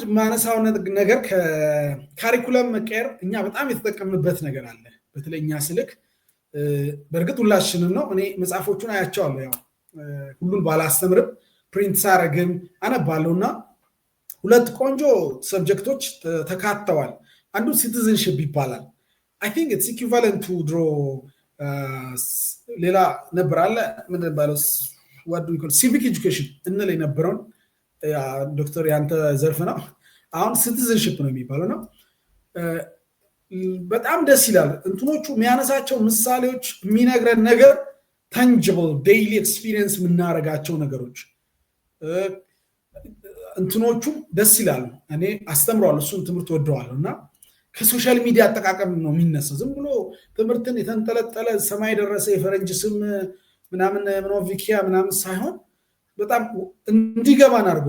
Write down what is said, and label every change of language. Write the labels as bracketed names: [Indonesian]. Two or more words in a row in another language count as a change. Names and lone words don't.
[Amharic] ማነሳው ነገር ከካሪኩለም መቀየር እኛ በጣም የተጠቀምንበት ነገር አለ በተለይኛ ስልክ በርግጥ ሁላችንም ነው እኔ መጽሐፎቹን አያቸዋለሁ ያው ሁሉን ባላስተምርም ፕሪንት ሳረግም አነባለሁና ሁለት ቆንጆ ሰብጀክቶች ተካተዋል አንዱ ሲቲዝንሺፕ ይባላል [English] I think it's equivalent to draw [Amharic] ሌላ ነበር አለ ምን ባለው [English] what do we call civic education [Amharic] እንለ የነበረውን ዶክተር ያንተ ዘርፍ ነው አሁን ሲቲዝንሺፕ ነው የሚባለው ነው በጣም ደስ ይላል እንትኖቹ የሚያነሳቸው ምሳሌዎች የሚነግረን ነገር [English] tangible daily experience [Amharic] የምናረጋቸው ነገሮች እንትኖቹ ደስ ይላል እኔ አስተምራለሁ እሱን ትምህርት ወደዋለሁና ከሶሻል ሚዲያ አጠቃቀም ነው የሚነሳው ዝም ብሎ ትምህርትን የተንጠለጠለ ሰማይ ደረሰ የፈረንጅ ስም ምናምን ኖቪኪያ ምናምን ሳይሆን በጣም እንዲገባን አድርጎ